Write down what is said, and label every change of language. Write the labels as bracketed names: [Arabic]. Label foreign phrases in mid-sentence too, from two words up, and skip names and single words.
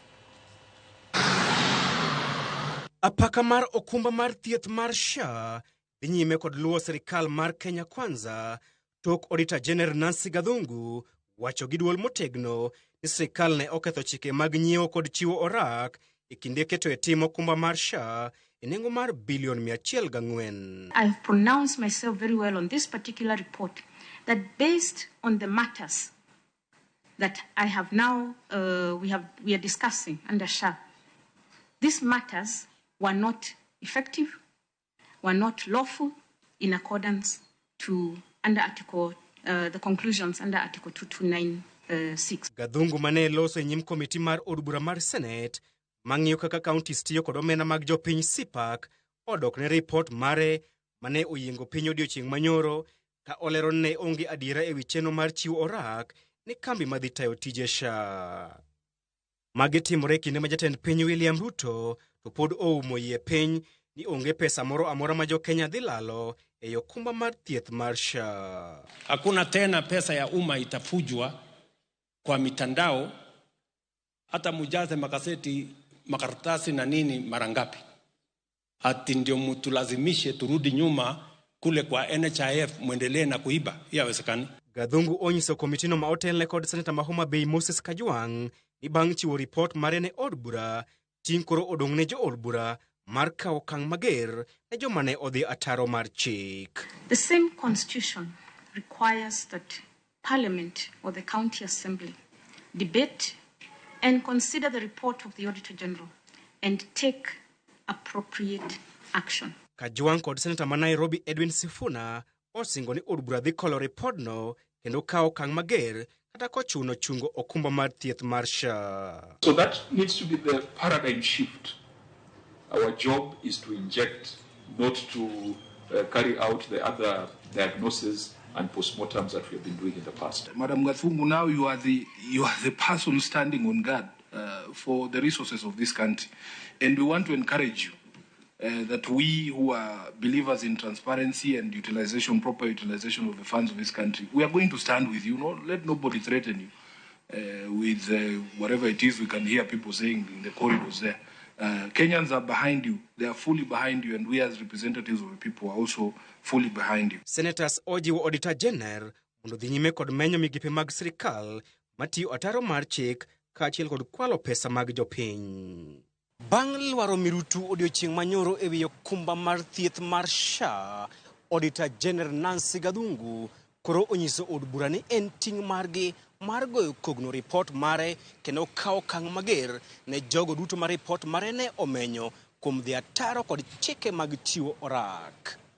[Luo (Kenya and Tanzania)] Apaka mar okumba mar thieth mar SHA dhi nyime kod luwo sirikal mar Kenya Kwanza tok Odita Jener Nancy Gadhungu wacho gi duol motegno ni sirikal ne oketho chike mag nyiewo kod chiwo orak e kinde keto e tim okumba mar SHA e nengo mar bilion 104. [English] I've pronounced myself very well on this particular report that based on the matters that I have now we are discussing under SHA, these matters were not effective, were not lawful in accordance to the conclusions under Article 2296. [Luo (Kenya and Tanzania)] Gadhungu mane loso e nyim komiti mar od bura mar Senate mang'iyo kaka counties tiyo kod omenda mag jopiny SIPAC odok ne report mare mane oyiengo piny odiochieng' manyoro ka olero ne onge adiera e wi chenro mar chiwo orak ne kambi madhi tayo tije SHA. Magi timore kinde ma jatend piny William Ruto to pod oumo yie piny ni onge pesa moro amora ma jo Kenya dhi lalo e okumba mar thieth mar SHA. [Swahili] Hakuna tena pesa ya umma itafujwa kwa mitandao, hata mujaze makaseti makaratasi na nini mara ngapi. Ati ndio mtulazimishe turudi nyuma kule kwa NHIF muendelee na kuiba. Haiwezekani. [Luo (Kenya and Tanzania)] Gadhungu onyiso komitino ma otelne kod Senator ma Homa Bay Moses Kajwang' ni bang' chiwo report mare ne od bura, ting' koro odong' ne jo od bura mar kawo okang' mager ne joma ne odhi ataro mar chik. [English] The same constitution requires that Parliament or the County Assembly debate and consider the report of the Auditor General and take appropriate action. [Luo (Kenya and Tanzania)] Kajwang' kod Senator ma Nairobi Edwin Sifuna osingo ni od bura dhi kolo report no kendo kawo okang' mager kata kochuno chungo okumba mar thieth mar SHA. [English] So that needs to be the paradigm shift. Our job is to inject, not to carry out the other diagnoses and postmortems that we have been doing in the past. Madam Gadhungu, now you are the person standing on guard for the resources of this country, and we want to encourage you that we who are believers in transparency and proper utilization of the funds of this country, we are going to stand with you. No, let nobody threaten you with whatever it is we can hear people saying in the corridors there. Kenyans are behind you. They are fully behind you, and we as representatives of the people are also fully behind you. [Luo (Kenya and Tanzania)] Senators ojiwo Odita Jener mondo dhi nyime kod menyo migepe mag sirikal matiyo ataro mar chik kaachiel kod kwalo pesa mag jopiny. Bang' lwaro mirutu odiochieng' manyoro e wi okumba mar thieth mar SHA, Odita Jener Nancy Gadhungu koro onyiso od bura ni en ting' margi mar goyo kogno report mare kendo kawo okang' mager ne jogo duto ma report mare ne omenyo kuom dhi ataro kod chike mag chiwo orak.